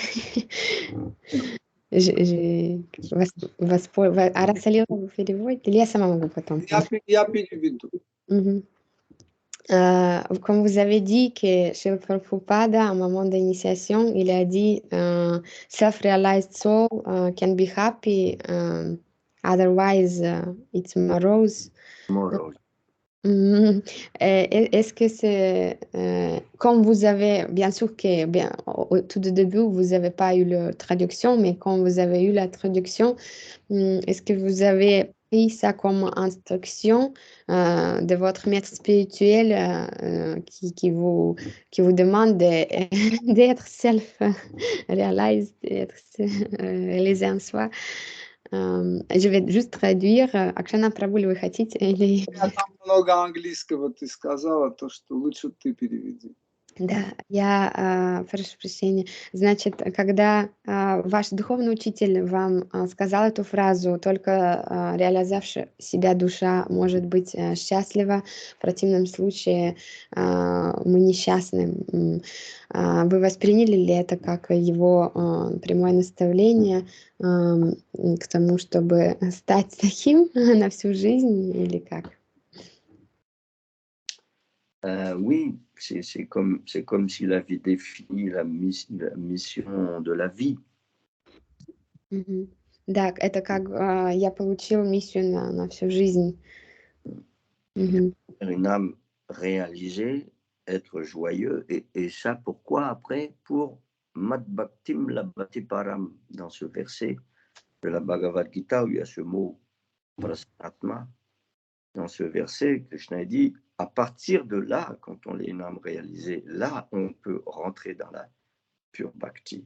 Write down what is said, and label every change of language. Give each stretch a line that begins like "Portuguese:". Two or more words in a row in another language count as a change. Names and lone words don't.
Russian: Арасалила вы переводите, или я сама могу потом? Я переведу.
French: Comme vous avez dit que chez Prabhupada, à un moment d'initiation, il a dit
English: self-realized soul can be happy, otherwise it's morose.
French: Est-ce que c'est quand vous avez, bien sûr que bien, au tout début, vous n'avez pas eu la traduction, mais quand vous avez eu la traduction, est-ce que vous avez pris ça comme instruction de votre maître spirituel qui vous demande d'être self-realized, d'être réalisé en soi? Je vais juste traduire.
Russian: Акшана Прабху, вы хотите или... Там много английского ты сказала, то что лучше ты переведи. Да, я прошу прощения. Значит, когда ваш духовный учитель вам сказал эту фразу, только реализовавшая себя душа может быть счастлива, в противном случае мы несчастны. Вы восприняли ли это как его прямое наставление к тому, чтобы стать таким на всю жизнь или как?
French: Oui, c'est comme s'il avait défini la mission de la vie. Мгм.
Russian: Да, это как я получил миссию на всю жизнь. Мгм.
French: Une âme réalisée, être joyeux, et ça pourquoi après?
Sanskrit: Pour Mad Bhaktim Labhati Param,
French: dans ce verset de la Bhagavad Gita où il y a ce mot Prasanatma. Dans ce verset, Krishna dit, à partir de là, quand on est une âme réalisée, là, on peut rentrer dans la pure bhakti.